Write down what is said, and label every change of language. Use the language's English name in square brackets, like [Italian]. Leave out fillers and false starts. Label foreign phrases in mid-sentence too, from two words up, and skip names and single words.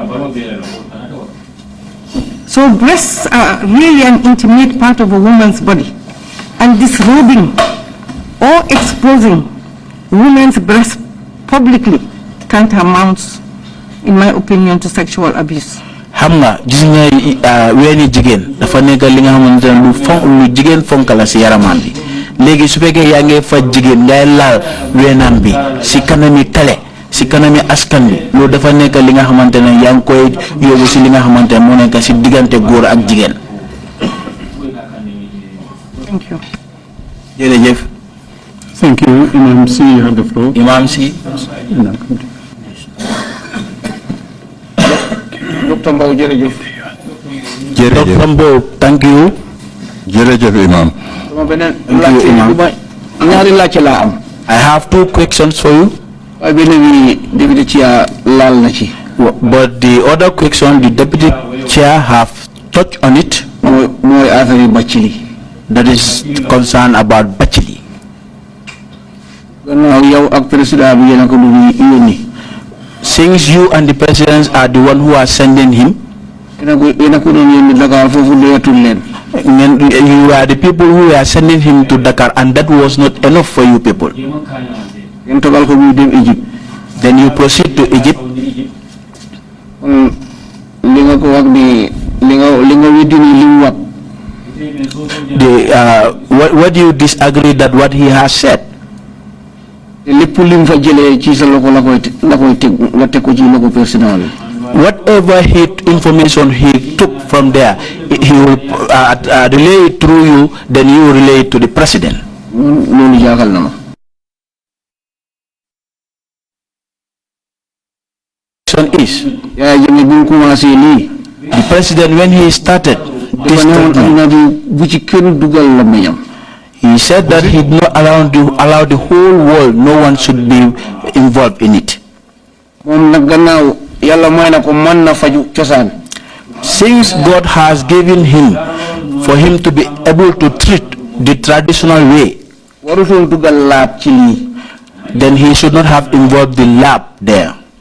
[English] So breasts are really an intimate part of a woman's body, and disrobing or exposing women's breasts publicly can't amount, in my opinion, to sexual abuse. [Wolof] Xam nga gis nga weeni jigéen dafa nekk li nga xamante ne lu jigéen fonk la si yaramam bi léegi su fekkee yaa ngi faj jigéen ngay laal weenam bi si kanami télé si kanami askan bi loolu dafa nekk li nga xamante ne yaa ngi koy yóbbu si li nga xamante ne moo nekk si diggante góor ak jigéen. [English] Thank you. [Wolof] jërëjëf. [English] Thank you. Imam C, you have the floor. Imam C. [Wolof] Dr. Mbowe, jërëjëf. [English] Dr. Mbowe, thank you. [Wolof] Jërëjëf Imam. [English] Thank you, Imam. [Wolof] ñaari laaj laa am. [English] I have two questions for you. [Wolof] waaye benn bi deputy chair laal na ci. [English] But the other question, the deputy chair have touched on it. [Wolof] mooy affaire Bathily. [English] That is concerned about Bathily. [Wolof] gannaaw yow ak président bi yéen a ko bëgg yónni. [English] Since you and the president are the one who are sending him, [Wolof] yéen a ko doon yónni Dakar foofu doyatul leen. [English] You are the people who are sending him to Dakar, and that was not enough for you people. [Wolof] ngeen togal ko muy dem Egypte. [English] Then you proceed to Egypt. [Wolof] li nga ko wax ni li nga weddi ni li mu wax. [English] What do you disagree that what he has said? [Wolof] lépp li mu fa jëlee ci sa loxo la koy teg nga teg ko ci loxo personnel. [English] Whatever information he took from there, he will relay it through you, then you will relay it to the president. [Wolof] loolu jaaxal na ma. [English] Is [Wolof] Yaya Jammeh bu commencé lii. [English] The president, when he started this [Wolof] bu ci kenn dugal la mayam. [English] He said that he did not allow the whole world, no one should be involved in it. Since God has given him for him to be able to treat the traditional way, then he should not have involved the lab there.